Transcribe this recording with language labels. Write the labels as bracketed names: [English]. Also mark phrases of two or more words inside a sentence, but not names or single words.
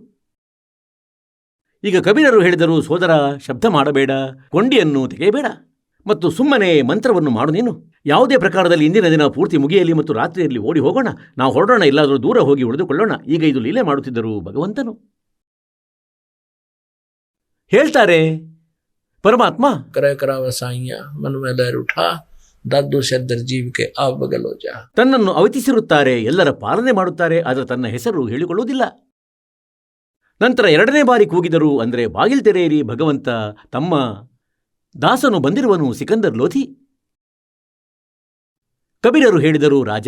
[Kannada] ಈಗ ಕಬೀರರು ಹೇಳಿದರು, ಸೋದರ, ಶಬ್ದ ಮಾಡಬೇಡ, ಕೊಂಡಿಯನ್ನು ತೆಗೆಯಬೇಡ ಮತ್ತು ಸುಮ್ಮನೆ ಮಂತ್ರವನ್ನು ಮಾಡು. ನೀನು ಯಾವುದೇ ಪ್ರಕಾರದಲ್ಲಿ ಇಂದಿನ ದಿನ ಪೂರ್ತಿ ಮುಗಿಯಲಿ ಮತ್ತು ರಾತ್ರಿಯಲ್ಲಿ ಓಡಿ ಹೋಗೋಣ. ನಾವು ಹೊರಡೋಣ, ಎಲ್ಲಾದರೂ ದೂರ ಹೋಗಿ ಉಳಿದುಕೊಳ್ಳೋಣ. ಈಗ ಇದು ಲೀಲೆ ಮಾಡುತ್ತಿದ್ದರು ಭಗವಂತನು. ಹೇಳ್ತಾರೆ ಪರಮಾತ್ಮ, [Hindi] करे करावा साइया मन में लहर उठा दादू शद्दर जीव के आप बगल हो जा. [Kannada] ತನ್ನನ್ನು ಅವತಿಸಿರುತ್ತಾರೆ, ಎಲ್ಲರ ಪಾಲನೆ ಮಾಡುತ್ತಾರೆ, ಆದರೆ ತನ್ನ ಹೆಸರು ಹೇಳಿಕೊಳ್ಳುವುದಿಲ್ಲ. ನಂತರ ಎರಡನೇ ಬಾರಿ ಕೂಗಿದರು, ಅಂದರೆ ಬಾಗಿಲು ತೆರೆಯಿರಿ ಭಗವಂತ, ತಮ್ಮ ದಾಸನು ಬಂದಿರುವನು, ಸಿಕಂದರ್ ಲೋಧಿ. ಕಬೀರರು ಹೇಳಿದರು, ರಾಜ.